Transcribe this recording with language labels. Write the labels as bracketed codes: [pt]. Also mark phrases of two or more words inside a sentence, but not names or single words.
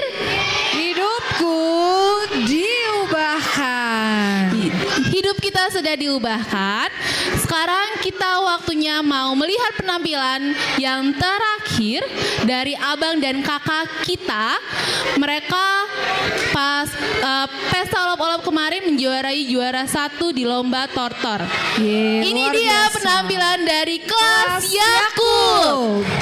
[id] Hidupku diubahkan. Hidup kita sudah diubahkan. Sekarang kita waktunya mau melihat penampilan yang terakhir dari abang dan kakak kita. Mereka pas pesta olop-olop kemarin menjuarai juara 1 di lomba tortor. Ini dia biasa. penampilan dari kelas Yakub.